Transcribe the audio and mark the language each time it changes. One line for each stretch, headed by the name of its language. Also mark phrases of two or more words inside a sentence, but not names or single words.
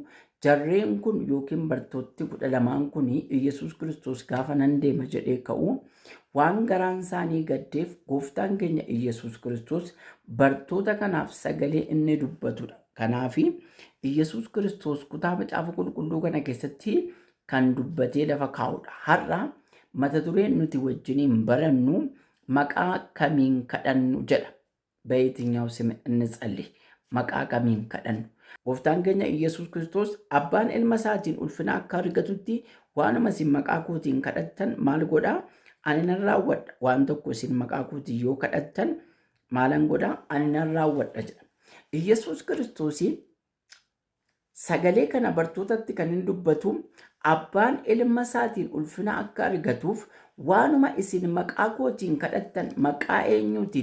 Oromo: Jarreen kun yookiin bartooti 12 kun Iyyasuus Kiristoos gaafa nan deema jedhee ka'u waan garaan isaanii gaddeef gooftaan keenya Iyyasuus Kiristoos bartoota kanaaf sagalee inni dubbatudha. Kanaaf Iyyasuus Kiristoos kutaa macaafa qulqulluu kana keessatti kan dubbatee lafa kaa'udha. Har'a mata dureen nuti wajjiniin barannu maqaa kamiin kadhannu jedha.
Amharic: በየትኛው ስም እንጸልይ?
Oromo: maqaa kamiin kadhannu? Gooftaan keenya Iyyasuus Kiristoos abbaan ilma isaatiin ulfina akka argatutti waanuma isin maqaa kootiin kadhattan maal godhaa? Ani nan raawwadha. Waan tokko isin maqaa kootiin yoo kadhattan maalan godhaa? Ani nan raawwadha jedha. Iyyasuus Kiristoos sagalee kana bartootatti kan hin dubbatu abbaan ilma isaatiin ulfina akka argatuuf waanuma isin maqaa kootiin kadhattan maqaa eenyuutiin?